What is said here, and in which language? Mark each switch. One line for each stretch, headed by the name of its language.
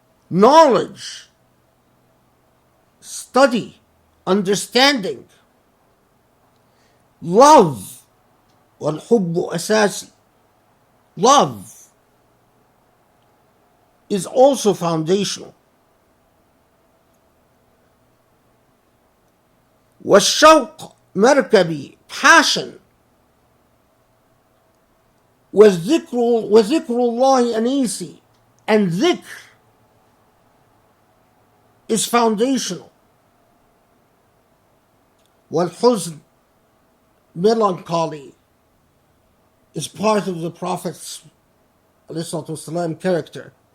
English: Knowledge, study, understanding, love,
Arabic: والحب أساسي.
English: Love is also foundational.
Arabic: والشوق مركبي, passion. وذكر الله أنيسي,
English: and dhikr is foundational. والحزن, melancholy, is part of the Prophet's ﷺ character.